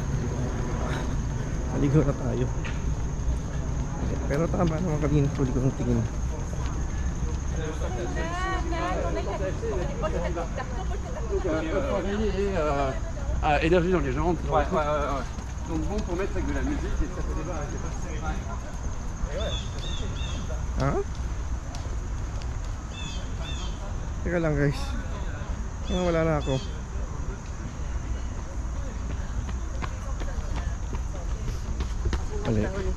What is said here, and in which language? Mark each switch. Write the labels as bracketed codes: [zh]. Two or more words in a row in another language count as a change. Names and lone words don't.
[tl] Maligo na tayo. Pero tama naman kanina huli ko ng tingin. [fr] Énergie dans les jambes. Ouais. Donc bon pour mettre avec de la musique et ça fait des barres. [tl] Teka lang guys. Wala na ako. Mali.